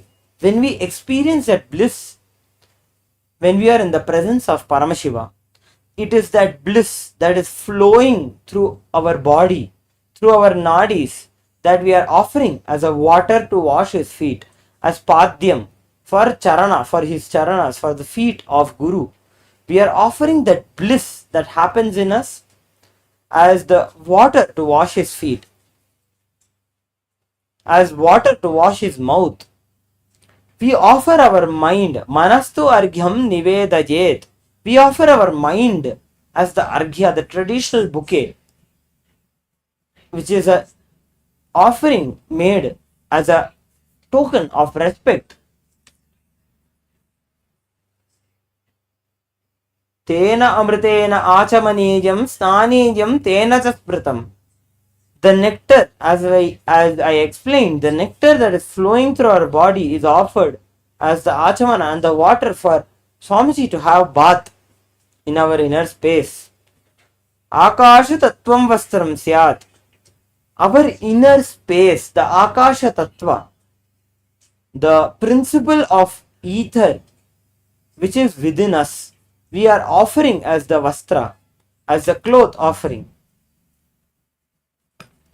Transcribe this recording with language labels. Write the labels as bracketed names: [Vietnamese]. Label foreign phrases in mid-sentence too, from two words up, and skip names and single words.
[English] When we experience that bliss, when we are in the presence of Paramashiva, it is that bliss that is flowing through our body, through our nadis, that we are offering as a water to wash his feet, as padyam for charana, for his charanas, for the feet of Guru. We are offering that bliss that happens in us as the water to wash his feet, as water to wash his mouth. We offer our mind, [Sanskrit] manastu arghyam nivedayet. [English] We offer our mind as the arghya, the traditional bouquet, which is a offering made as a token of respect. [Sanskrit] Tena amritena achamanijam snanijam tena chaspratam. [English] The nectar, as I explained, the nectar that is flowing through our body is offered as the achamana and the water for Swamiji to have bath in our inner space. [Sanskrit] Akasha tattvam vastram syat. [English] Our inner space, the [Sanskrit] Akasha tattva, [English] the principle of ether which is within us, we are offering as the vastra, as the cloth offering.